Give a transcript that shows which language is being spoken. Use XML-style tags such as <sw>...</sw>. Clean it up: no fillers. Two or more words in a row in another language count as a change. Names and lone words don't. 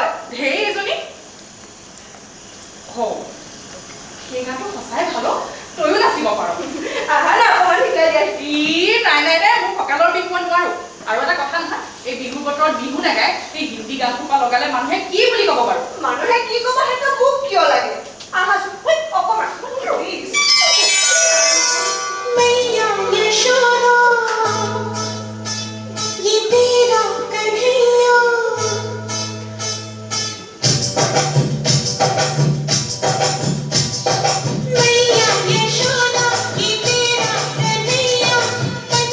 <as>ঢেৰ এজনী সেই গানটো সঁচাই ভাল তয়ো নাচিব পাৰ আহা না অকণমান শিকাই দিয়া নাই নাই নাই মোৰ কঁকালৰ বিষ মই নোৱাৰো আৰু এটা কথা নহয় এই বিহু বতৰত বিহু নাগায় এই হিন্দী গান সোপা লগালে মানুহে কি বুলি ক'ব বাৰু মানুহে কি ক'ব সেইটো মোক কিয় লাগে আহাচোন অকণমান প্লিজ</as> <hi>मैया यशोदा ये तेरा कन्हैया मैया यशोदा ये तेरा कन्हैया कट</hi>